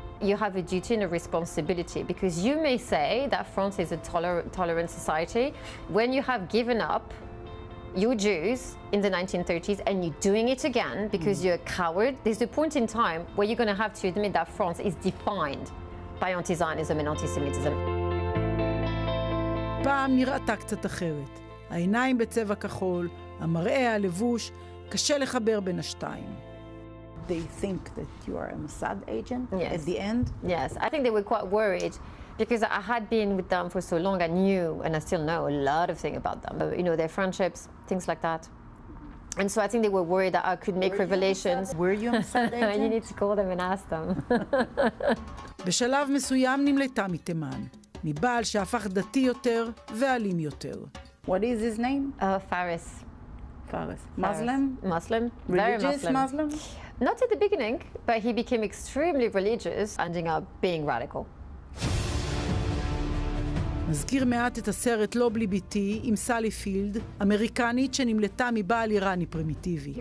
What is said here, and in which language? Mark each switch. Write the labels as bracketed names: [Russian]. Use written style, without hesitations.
[English] You have a duty and a responsibility, because you may say that France is a tolerant society when you have given up your Jews in the 1930s and you're doing it again because you're a coward. There's a point in time where you're going to have to admit that France is defined by anti-Zionism and anti-Semitism. [Hebrew] פעם נראתה קצת אחרת. העיניים בצבע כחול, המראה, הלבוש, קשה לחבר בין השתיים. [English] they think that you are a Mossad agent Yes. at the end? Yes, I think they were quite worried because I had been with them for so long. I knew, and I still know, a lot of things about them. You know, their friendships, things like that. And so I think they were worried that I could make revelations. Were you a Mossad agent? You need to call them and ask them. [Hebrew] בשלב מסוים נמלטה מתימן, מבעל שהפך דתי יותר ואלים יותר. [English] What is his name? Faris. Faris. Muslim? Muslim. Religious Very Muslim. Muslim? Not at the beginning, but he became extremely religious, ending up being radical. [Hebrew] מזכיר מעט את הסרט לא בלי ביתי עם סלי פילד, אמריקנית שנמלטה מבעל איראני פרימיטיבי.